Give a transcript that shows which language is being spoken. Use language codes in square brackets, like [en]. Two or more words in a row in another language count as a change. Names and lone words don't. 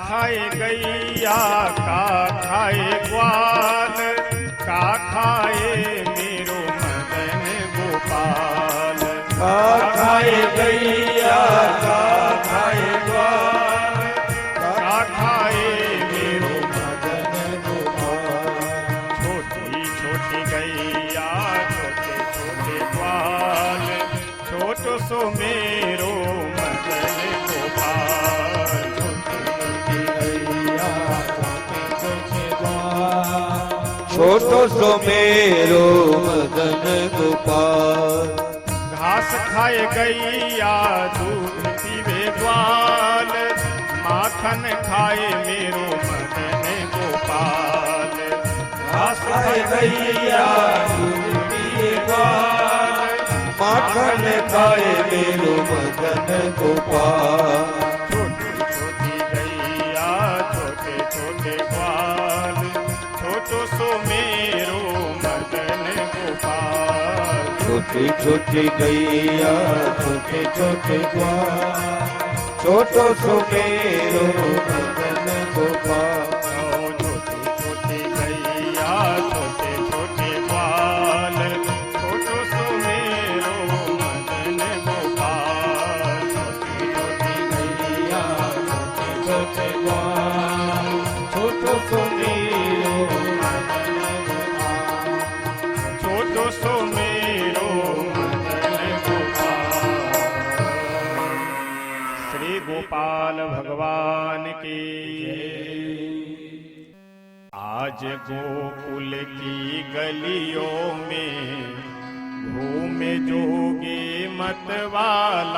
[bra] खाए गैया का खाए ग्वाल, का खाए मेरो मदन गोपाल। का खाए गैया का खाए ग्वाल, का खाए मेरो मदन गोपाल। छोटी छोटी गैया छोटे छोटे ग्वाल, छोटो सो मेरो मदन गोपाल। छोटो सो मेरो मदन गोपाल। घास खाए गैया दूध पीवे ग्वाल, माखन खाए मेरो मदन गोपाल। घास खाए गैया दूध पिए ग्वाल, माखन खाए मेरो मदन गोपाल। छोटी छोटी गैया छोटे छोटे ग्वाल, छोटो सो मेरो मदन गोपाल। छोटी छोटी गैया छोटे छोटे ग्वाल, छोटो सो मेरो मदन गोपाल। छोटी छोटी गैया छोटे छोटे ग्वाल, छोटो सो मेरो मदन गोपाल। छोटी छोटी गैया छोटे छोटे ग्वाल, छोटो सो मेरो मदन गोपाल। छोटो सो मेरो मदन गोपाल। [hi] श्री गोपाल भगवान की। आज गोकुल की गलियों में घूमे जोगी मतवाला।